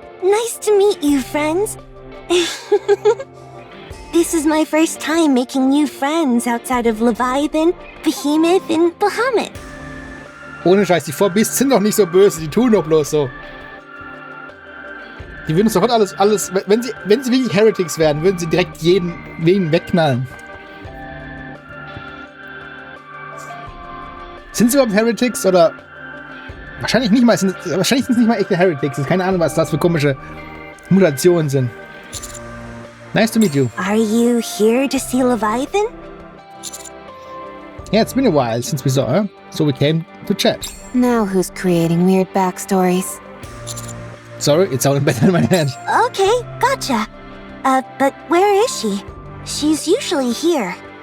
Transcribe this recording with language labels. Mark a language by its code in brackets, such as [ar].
[en] Nice to meet you, friends. This is my first time making new friends outside of Leviathan, Behemoth, and Bahamut. [de] Ohne Scheiß, die 4Beasts sind doch nicht so böse, die tun doch bloß so. Die würden sofort alles, wenn sie wirklich Heretics wären, würden sie direkt jeden wegknallen. Sind sie überhaupt Heretics oder? Wahrscheinlich nicht mal, wahrscheinlich sind es nicht mal echte Heretics. Keine Ahnung, was das für komische Mutationen sind. [en] Nice to meet you. Are you here to see Leviathan? Yeah, it's been a while since we saw her, so we came to chat. Now who's creating weird backstories? Sorry, it sounded better in my head. Okay, gotcha. But where is she? She's usually here.